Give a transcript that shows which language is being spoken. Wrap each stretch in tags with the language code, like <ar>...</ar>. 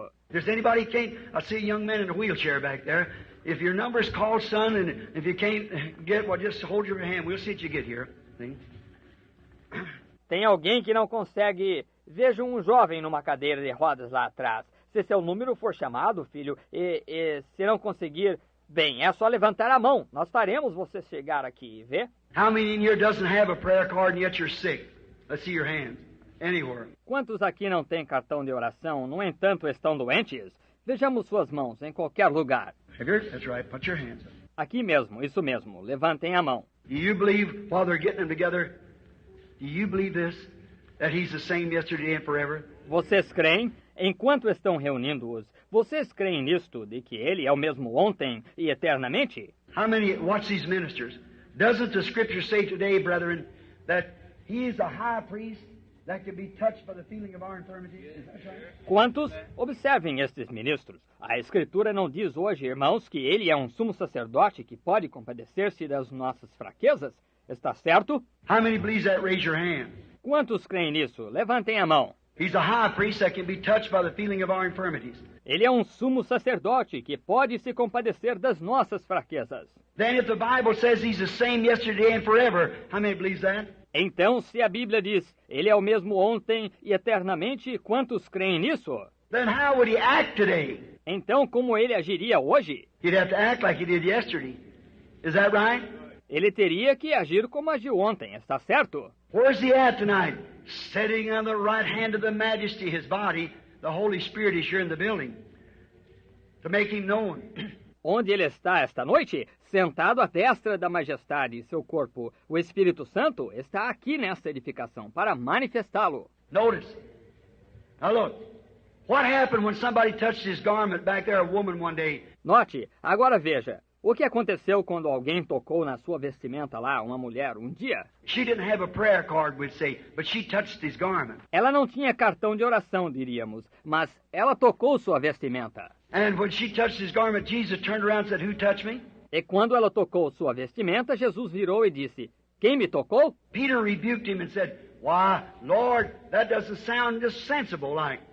<en>If anybody can't, I see a young man in a wheelchair back there. If your number's called, son, and if you can't get, well, just hold your hand. We'll see if you get here. See?</en> <pt>Tem alguém que não consegue. Vejo um jovem numa cadeira de rodas lá atrás. Se seu número for chamado, filho, e se não conseguir, bem, é só levantar a mão. Nós faremos você chegar aqui, vê?</pt> <en>How many in here doesn't have a prayer card and yet you're sick? Let's see your hands. Anywhere.</en> <pt>Quantos aqui não têm cartão de oração, no entanto estão doentes? Vejamos suas mãos em qualquer lugar.</pt> <en>That's right. Put your hands up.</en> <pt>Aqui mesmo, isso mesmo. Levantem a mão.</pt> <en>Do you believe, while they're getting them together, do you believe this? That He's the same yesterday and forever?</en> <pt>Vocês creem? Enquanto estão reunindo-os, vocês creem nisto, de que Ele é o mesmo ontem e eternamente?</pt> <en>How many, watch these ministers. Doesn't the Scripture say today, brethren, that He is a high priest that can be touched by the feeling of our infirmities? Is that right?</en> <pt>Quantos? Observem estes ministros. A Escritura não diz hoje, irmãos, que Ele é um sumo sacerdote que pode compadecer-se das nossas fraquezas? Está certo?</pt> <en>How many believes that? Raise your hand.</en> <pt>Quantos creem nisso? Levantem a mão.</pt> <en>He's a high priest that can be touched by the feeling of our infirmities.</en> <pt>Ele é um sumo sacerdote que pode se compadecer das nossas fraquezas.</pt> <en>Then if the Bible says He's the same yesterday and forever, how many believes that?</en> <pt>Então, se a Bíblia diz, Ele é o mesmo ontem e eternamente, quantos creem nisso?</pt> <en>Then how would He act today?</en> <pt>Então, como Ele agiria hoje?</pt> <en>He'd have to act like He did yesterday. Is that right?</en> <pt>Ele teria que agir como agiu ontem, está certo?</pt> <en>Where's He at tonight? Sitting on the right hand of the Majesty, His body. The Holy Spirit is here in the building to make Him known.</en> <pt>Onde Ele está esta noite? Sentado à destra da majestade, seu corpo. O Espírito Santo está aqui nesta edificação para manifestá-lo.</pt> <en>Notice. Now look. What happened when somebody touched His garment back there, a woman one day?</en> <pt>Note, agora veja. O que aconteceu quando alguém tocou na sua vestimenta lá, uma mulher, um dia?</pt> <en>She didn't have a prayer card, we'd say, but she touched His garment.</en> <pt>Ela não tinha cartão de oração, diríamos, mas ela tocou sua vestimenta.</pt> <en>And when she touched His garment, Jesus turned around and said, "Who touched me?"</en> <pt>E quando ela tocou sua vestimenta, Jesus virou e disse, quem me tocou?</pt> <en>Peter rebuked Him and said, "Why, Lord, that doesn't sound just sensible like."</en>